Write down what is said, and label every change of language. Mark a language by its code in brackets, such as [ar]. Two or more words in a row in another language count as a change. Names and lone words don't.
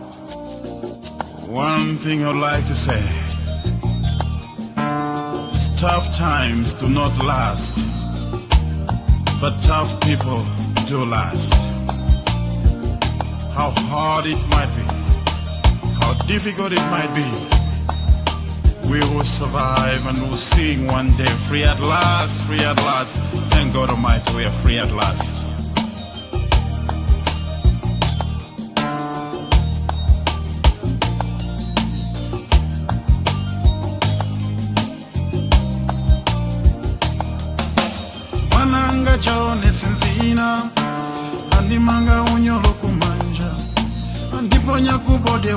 [en] One thing I'd like to say, tough times do not last, but tough people do last. How hard it might be, how difficult it might be, we will survive and we'll sing one day, free at last, free at last. Thank God Almighty, we are free at last. [ny] Mananga chone senzina, andimanga unyolo kumanja, andiponya kubode